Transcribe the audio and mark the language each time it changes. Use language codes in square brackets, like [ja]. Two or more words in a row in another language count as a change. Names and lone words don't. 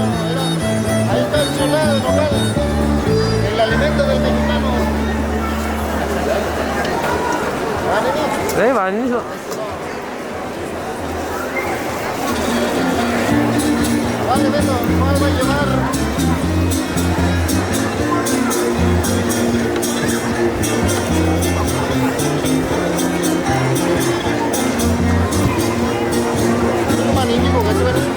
[es] Ahí está el chulado local, el alimento del mexicano. [ko] 네, 많이 줘. [es] Vale, Beto, ¿cuál va a llevar? Un maniguito que se ve.